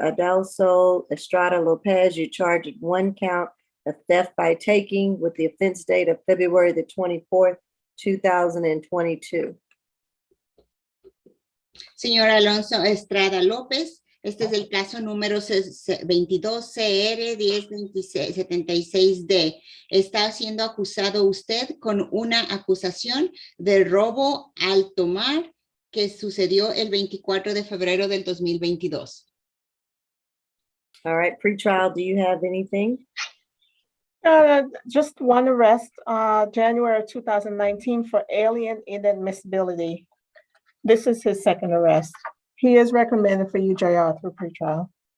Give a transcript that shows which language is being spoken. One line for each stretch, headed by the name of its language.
English: Adelso Estrada Lopez, you're charged with 1 count of theft by taking with the offense date of February the 24th, 2022.
Spanish: Señor Alonso Estrada López, este es el caso número 22 CR 1076D. Está siendo acusado usted con una acusación de robo al tomar que sucedió el 24 de febrero del 2022.
English: All right, pretrial, do you have anything? Just one arrest, January 2019 for alien inadmissibility. This is his second arrest. He is recommended for UJR through pretrial.